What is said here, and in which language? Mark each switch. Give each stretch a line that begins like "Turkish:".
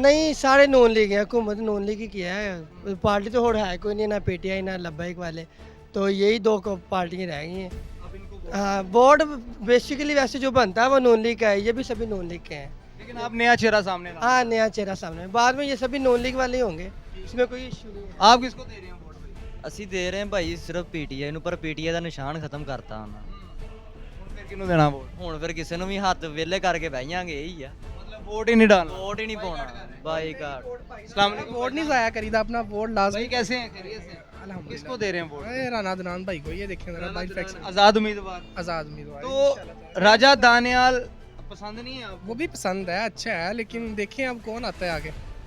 Hindi: नहीं सारे नून लीग हैं, हुकूमत नून लीग ही किया है। पार्टी तो और है कोई नहीं, ना पीटीआई ना लब्बैक वाले, तो यही 2 पार्टियाँ रह गई हैं। हाँ वोट बेसिकली वैसे जो बनता है वो नून लीग का है, ये भी सभी नून लीग के हैं। लेकिन आप नया चेहरा सामने ला। हाँ नया चेहरा सामने, बाद में ये सभी नून लीग वाले ही होंगे, इसमें कोई इशू नहीं है। आप किसको दे रहे हैं वोट भाई?
Punjabi: ਅਸੀਂ ਦੇ ਰਹੇ ਹਾਂ ਭਾਈ ਸਿਰਫ ਪੀਟੀਆਈ ਨੂੰ, ਪਰ ਪੀਟੀਆਈ ਦਾ ਨਿਸ਼ਾਨ ਖਤਮ ਕਰਤਾ ਉਹਨਾਂ ਹੁਣ ਫਿਰ ਕਿਹਨੂੰ ਦੇਣਾ ਵੋਟ? ਹੁਣ ਫਿਰ ਕਿਸੇ ਨੂੰ ਵੀ ਹੱਥ ਵਿਹਲੇ ਕਰਕੇ ਬਹਿ ਜਾਾਂਗੇ ਇਹੀ ਆ,
Hindi: मतलब वोट ही नहीं डालना?
Punjabi: ਵੋਟ ਹੀ ਨਹੀਂ ਪਾਉਣਾ ਬਾਈ ਕਾਰਡ।
Hindi: अस्सलाम वालेकुम।
Punjabi: वोट नहीं जाया करीदा, अपना वोट लाजमी।
Hindi: भाई कैसे हैं? खैरियत से? किसको दे रहे हैं वोट? राना दनान भाई को, ये देखें जरा बाई फैक्स आजाद उम्मीदवार। आज़ाद उम्मीदवार। तो राजा दानियाल पसंद नहीं है आपको? वो भी पसंद है, अच्छा है, लेकिन देखें अब कौन आता है आगे।